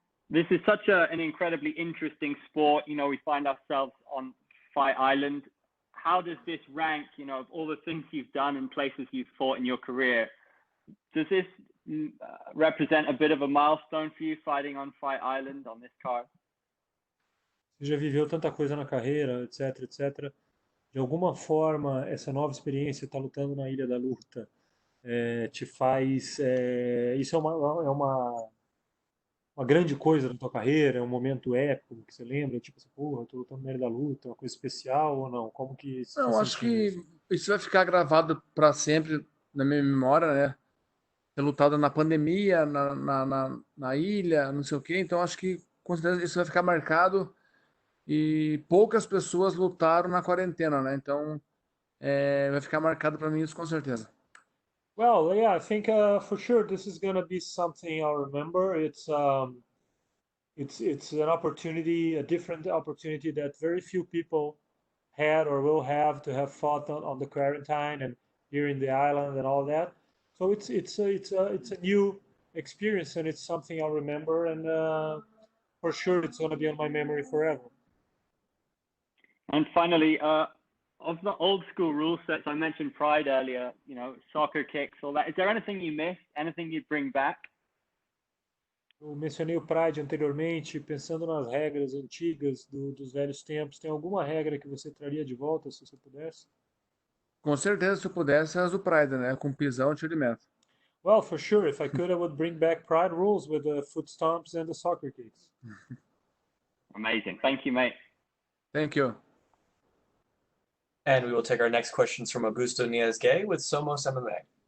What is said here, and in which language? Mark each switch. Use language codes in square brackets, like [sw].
[en] This is such an incredibly interesting sport. We find ourselves on Fight Island. How does this rank, of all the things you've done and places you've fought in your career? Does this represent a bit of a milestone for you fighting on Fight Island on this card? [pt] Você já viveu tanta coisa na carreira, etc, etc. De alguma forma, essa nova experiência, estar lutando na Ilha da Luta, te faz... isso é uma grande coisa na tua carreira, é um momento épico que você lembra, tipo assim, porra, eu tô lutando na Ilha da Luta, uma coisa especial ou não? Como que você Não, tá acho sentindo isso? que isso vai ficar gravado para sempre na minha memória, né? Ter lutado na pandemia, na ilha, não sei o quê. Então acho que com certeza isso vai ficar marcado. E poucas pessoas lutaram na quarentena, né? Então vai ficar marcado para mim isso com certeza. [en] Well, yeah, I think for sure this is gonna be something I'll remember. It's an opportunity, a different opportunity that very few people had or will have to have fought on the quarantine and here in the island and all that. So it's a new experience, and it's something I'll remember, and for sure it's going to be on my memory forever. And finally, of the old school rule sets, I mentioned Pride earlier, you know, soccer kicks, all that. Is there anything you missed? Anything you'd bring back? [pt] Eu mencionei o Pride anteriormente, pensando nas regras antigas dos velhos tempos. Tem alguma regra que você traria de volta, se você pudesse? Com certeza, se eu pudesse, as do Pride, né? Com pisão e tiro de meta. [en] Well, for sure. If I could, I would bring back Pride rules with the foot stomps and the soccer kicks. Amazing. Thank you, mate. Thank you. And we will take our next questions from Augusto Niez-Gay with Somos MMA.